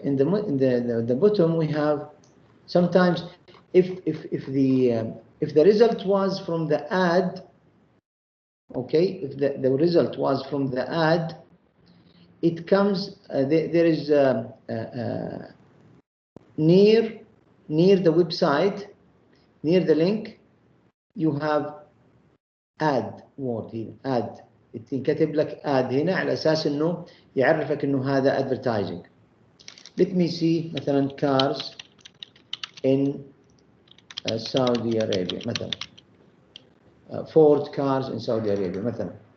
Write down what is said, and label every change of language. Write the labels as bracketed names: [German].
[English] In the bottom, we have sometimes if the result was from the ad, okay, if the result was from the ad, it comes, there is near the website, near the link, you have ad word here, ad. [Arabic] ينكتب لك ad هنا على أساس إنه يعرفك إنه هذا advertising. [English] Let me see مثلا cars in Saudi Arabia مثلا. Ford cars in Saudi Arabia مثلا.